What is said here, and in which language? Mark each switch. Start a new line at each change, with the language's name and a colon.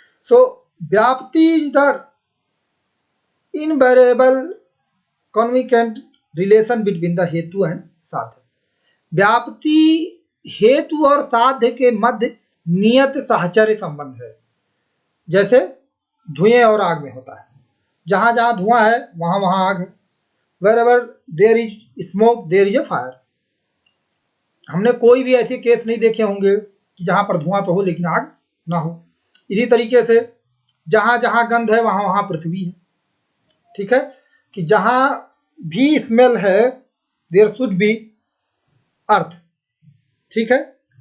English: So vyapti is the invariable concomitant relation between the hetu and sadhya.
Hindi: व्याप्ति हेतु और साध्य के मध्य नियत साहचर्य संबंध है। जैसे धुएं और आग में होता है, जहां जहां धुआं है वहां वहां आग है।
English: Wherever there is smoke, there is a fire.
Hindi: हमने कोई भी ऐसे केस नहीं देखे होंगे कि जहां पर धुआं तो हो लेकिन आग ना हो। इसी तरीके से जहां जहां गंध है वहां वहां पृथ्वी है। ठीक है। कि जहां भी स्मेल है
English: There should be earth.
Hindi: ठीक है।